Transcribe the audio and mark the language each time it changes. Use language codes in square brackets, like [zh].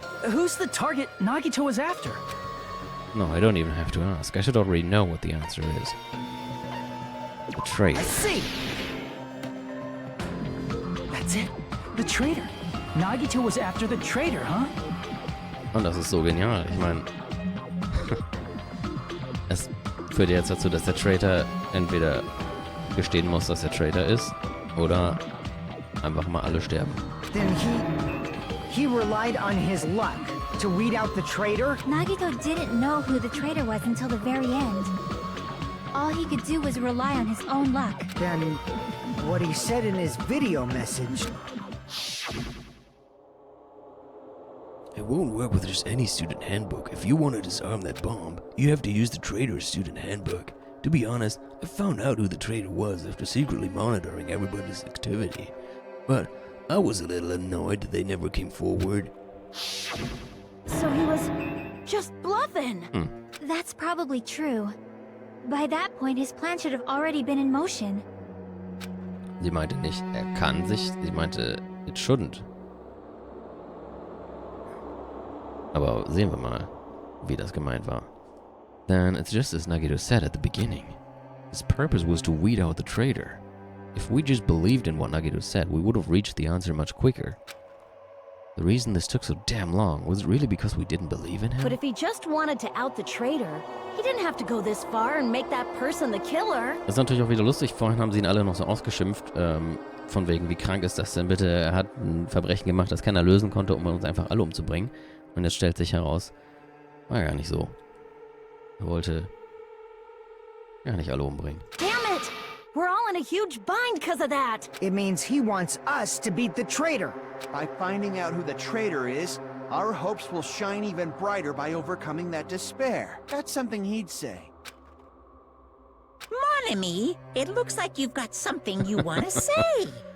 [en] Who's the target Nagito was after? man. No, I don't even have to ask. I should already know what the answer is. The traitor. I see! That's it. The traitor. Nagito was after the traitor, huh? [de] Und das ist so genial. Ich meine, es führt jetzt dazu, dass der Traitor entweder gestehen muss, dass er Traitor ist, oder einfach mal alle sterben. [en] Then he relied on his luck to weed out the traitor? Nagito didn't know who the traitor was until the very end. All he could do was rely on his own luck. Then what he said in his video message. It won't work with just any student handbook. If you want to disarm that bomb, you have to use the traitor's student handbook. To be honest, I found out who the traitor was after secretly monitoring everybody's activity. But I was a little annoyed that they never came forward. So he was just bluffing. That's probably true. By that point, his plan should have already been in motion. [de] Sie meinte nicht, er kann sich, sie meinte, [en] it shouldn't. [de] Aber sehen wir mal, wie das gemeint war. [en] Then it's just as Nagito said at the beginning. His purpose was to weed out the traitor. If we just believed in what Nagito said, we would have reached the answer much quicker. The reason this took so damn long was it really because we didn't believe in him? But if he just wanted to out the traitor, he didn't have to go this far and make that person the killer. [de] Das ist natürlich auch wieder lustig. Vorhin haben sie ihn alle noch so ausgeschimpft. Von wegen, wie krank ist das denn bitte? Er hat ein Verbrechen gemacht, das keiner lösen konnte, um uns einfach alle umzubringen. Und jetzt stellt sich heraus, war gar nicht so. Er wollte gar nicht alle umbringen. [en] Damn it! We're all in a huge bind because of that. It means he wants us to beat the traitor. By finding out who the traitor is, our hopes will shine even brighter by overcoming that despair. That's something he'd say. Monami, it looks like you've got something you want to say.